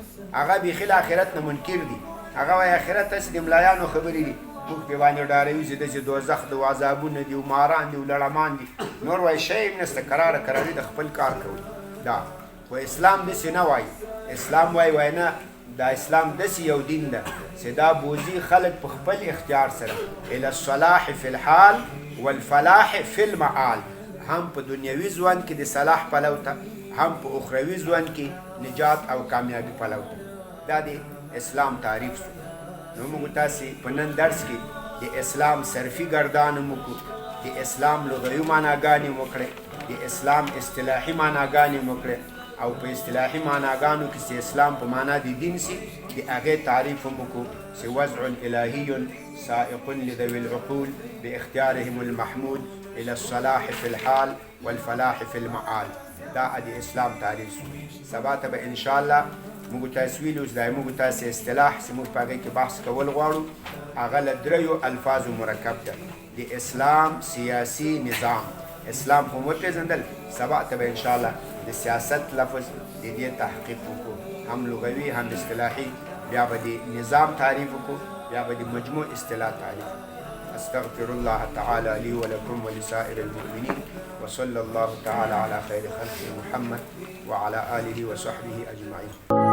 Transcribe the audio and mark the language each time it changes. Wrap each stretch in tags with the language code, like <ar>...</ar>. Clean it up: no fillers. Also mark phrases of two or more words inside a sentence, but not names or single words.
<ps>هغه بیخي له آخرت نه منکر دي. هغه وایي آخرت هسې د ملایانو خبرې دي، موږ پرې باندې ډاروي چې داسې دوزخ د عذابونه دي، ماران دي، لړمان دي. نور وایي شی هم نشته، کراره کراري د خپل کار کوي. دا خو اسلام داسې نه وایي. اسلام وایي نه، دا اسلام داسې یو دین ده چې دا بوځي خلک په خپل اختیار سره</ps> <ar>الی الصلاح فی الحال والفلاح فی المعال،</ar> <ps>هم په دنیوي ژوند کې د صلاح پلو ته، هم په اخروي ژوند کې نجات او کامیابی پلو ته. دا د اسلام تعریف شو. نو موږ تاسې په نن درس کې د اسلام صرفي ګردان مو وکړو، د اسلام لغوي معناګانې مو کړې، د اسلام اصطلاحي معناګانې مو کړې، او په اصطلاحي معناګانو کې چې اسلام په معنا د دین سي، د هغې تعریف هم وکړو چې</ps> <ar>وضع الهي سائق لذوي العقول باختیارهم المحمود الى الصلاح في الحال والفلاح في المعال.</ar> <ps>دا د اسلام تعریف شو. سبا ته به انشاءالله موږ تاسې ویلو چې دا موږ تاسې اصطلاح چې موږ په هغې کې بحث کول غواړو، هغه له دریو الفاظو مرکب ده. د اسلام سیاسي نظام، اسلام خو مو وپېژندل، سبا ته به انشاءالله د سیاست لفظ د دې تحقیق وکړو، هم لغوي هم اصطلاحي. بیا به د نظام تعریف وکړو، بیا به د مجموع اصطلاح تعریف.</ps> <ar>استغفر الله تعالى لي ولكم ولسائر المؤمنين، وصلى الله تعالى على خير خلقه محمد وعلى آله وصحبه أجمعين.</ar>